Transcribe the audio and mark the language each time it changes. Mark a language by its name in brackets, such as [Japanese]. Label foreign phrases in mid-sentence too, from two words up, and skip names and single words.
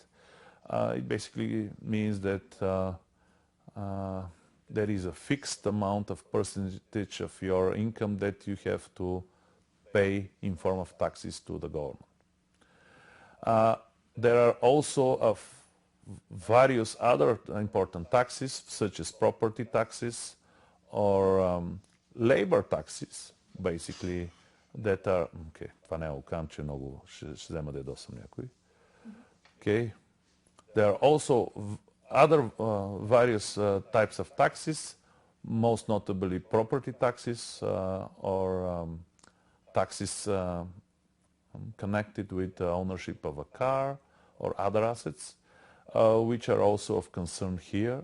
[English] It basically means that there is a fixed amount of percentage of your income that you have to pay in form of taxes to the government. There are also various other important taxes, such as property taxes or labor taxes, basically, that are... [Bulgarian] Okay, това не е окам, че много ще взема да ядосам някой. [English] Okay. There are also other various types of taxes, most notably property taxes or taxes connected with the ownership of a car or other assets, which are also of concern here.